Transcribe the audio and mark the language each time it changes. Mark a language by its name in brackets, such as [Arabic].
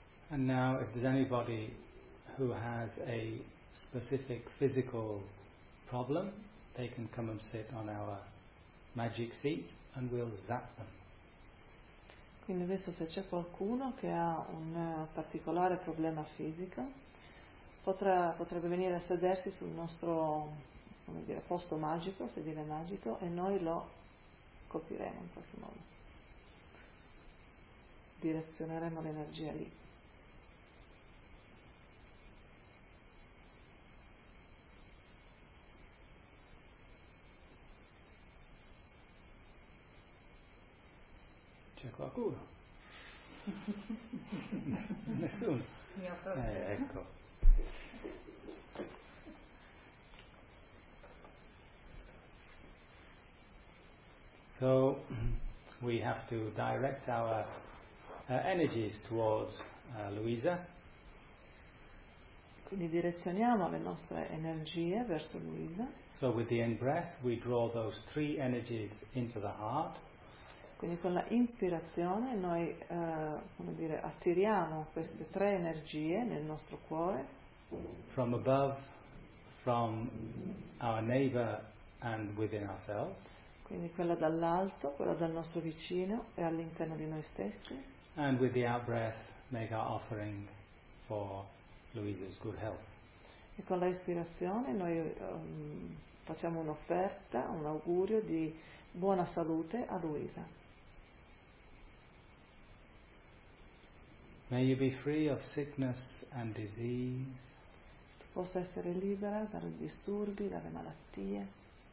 [English] And now, if there's anybody who has a specific physical problem, they can come and sit on our magic seat and we'll zap them. [Italian] Quindi adesso se c'è qualcuno che ha un particolare problema fisico, potrebbe venire a sedersi sul nostro, come dire, posto magico, sedile magico, e noi lo colpiremo in qualche modo. Direzioneremo l'energia lì. Qualcuno? Nessuno? Ecco. [English] So we have to direct our energies towards Luisa. [Italian] Quindi direzioniamo le nostre energie verso Luisa. [English] So with the in breath we draw those three energies into the heart. [Italian] Quindi con la inspirazione noi come dire, attiriamo queste tre energie nel nostro cuore. [English] From above, from our neighbor and within ourselves. [Italian] Quindi quella dall'alto, quella dal nostro vicino e all'interno di noi stessi. [English] And with the out-breath make our offering for Luisa's good health. [Italian] E con la ispirazione noi facciamo un'offerta, un augurio di buona salute a Luisa. [English] May you be free of sickness and disease. [Italian] Tu possa essere libera dai disturbi, dalle malattie.